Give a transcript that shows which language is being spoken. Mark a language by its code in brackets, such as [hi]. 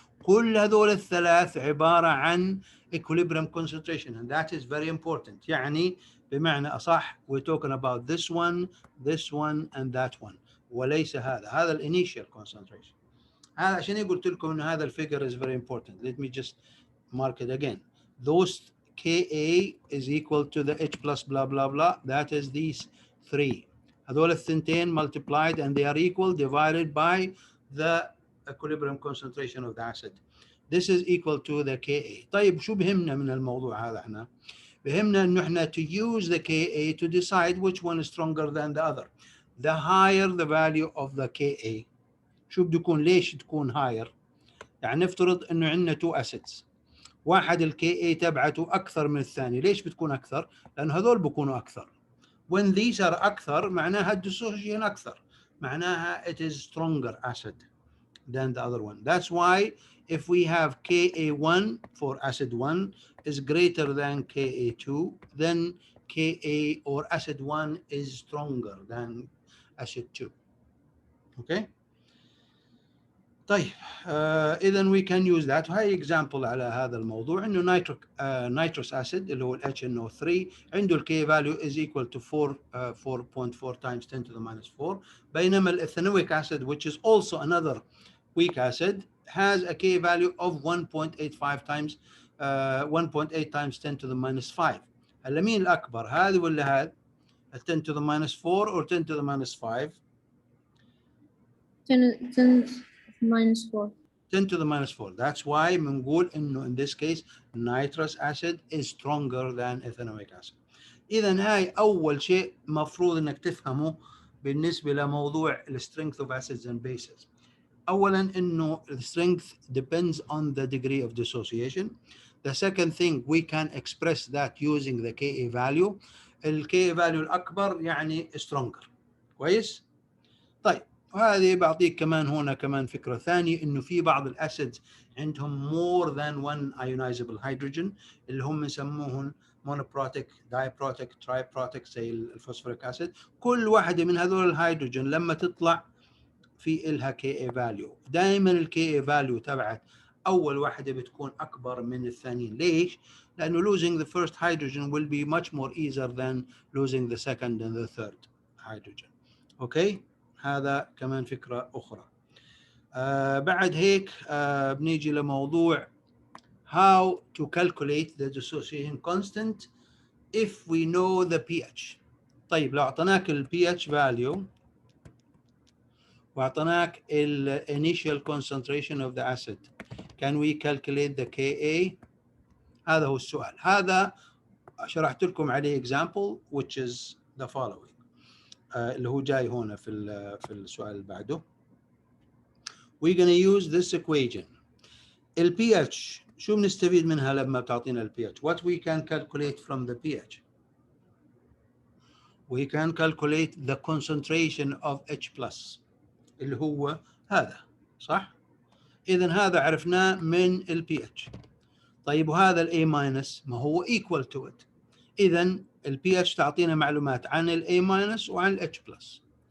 [ar] كل هذول الثلاث عبارة عن [en] equilibrium concentration, and that is very important. [ar] يعني بمعنى أصح [en] we're talking about this one, and that one, [ar] وليس هذا ال [en] initial concentration. [ar] هذا عشان قلت لكم إنه هذا الفيجر [en] is very important. Let me just mark it again. Those Ka is equal to the H plus blah blah blah. That is these three. [ar] هذول الثنتين [en] multiplied and they are equal divided by the equilibrium concentration of the acid. This is equal to the Ka. [ar] طيب شو بهمنا من الموضوع هذا احنا؟ بهمنا انه احنا [en] to use the Ka to decide which one is stronger than the other. The higher the value of the Ka. [ar] شو بده يكون؟ ليش تكون higher؟ يعني نفترض انه عندنا [en] two acids. [ar] واحد ال Ka تبعته اكثر من الثاني. ليش بتكون اكثر؟ لانه هذول بيكونوا اكثر. [en] When these are [ar] أكثر معناها [en] dissociation أكثر. معناها it is stronger acid than the other one. That's why if we have Ka1 for acid 1 is greater than Ka2, then Ka or acid 1 is stronger than acid 2. Okay? [ar] طيب إذا [en] we can use that. [ar] هاي example على هذا الموضوع إنه nitrous acid اللي هو HNO3 عنده ال K value [en] is equal to 4.4 times 10 to the minus 4. [ar] بينما [en] الethanoic acid, which is also another weak acid, has a K value of 1.85 times 1.8 times 10 to the minus 5. [ar] هلا مين الأكبر؟ هذا ولا هذا؟ [en] 10 to the minus 4 or 10 to the minus 5? 10 minus 4. 10 to the minus 4. That's why [ar] بنقول إنه [en] in this case nitrous acid is stronger than ethanoic acid. [ar] إذا هاي أول شيء مفروض إنك تفهمه بالنسبة لموضوع [en] the strength of acids and bases. [ar] أولاً إنه [en] the strength depends on the degree of dissociation. The second thing, we can express that using the Ka value. [ar] ال Ka value الأكبر يعني stronger. كويس؟ طيب وهذه بعطيك كمان هنا كمان فكرة ثانية إنه في بعض الأسيدز عندهم [en] more than one ionizable hydrogen [ar] اللي هم يسموهم [en] monoprotic, diprotic, triprotic [ar] زي الفوسفوريك أسيد. كل واحدة من هذول الهيدروجين لما تطلع في إلها Ka value. دائما ال Ka value تبعت أول واحدة بتكون أكبر من الثانيين. ليش؟ لأنه [en] losing the first hydrogen will be much more easier than losing the second and the third hydrogen. [ar] Okay? هذا كمان فكرة أخرى. بعد هيك بنيجي لموضوع [en] how to calculate the dissociation constant if we know the pH. [ar] طيب لو أعطيناك ال [en] pH value وأعطيناك ال initial concentration of the acid, can we calculate the Ka? [ar] هذا هو السؤال. هذا شرحت لكم عليه [en] example which is the following. [ar] اللي هو جاي هنا في السؤال اللي بعده. [en] We're going to use this equation. [ar] ال pH شو بنستفيد منها لما بتعطينا البي اتش؟ [en] What we can calculate from the pH? We can calculate the concentration of H plus [ar] اللي هو هذا، صح؟ إذا هذا عرفناه من البي اتش. طيب وهذا الاي ماينس ما هو [en] equal to it. [ar] إذا البي اتش تعطينا معلومات عن الاي ماينس وعن الاتش بلس.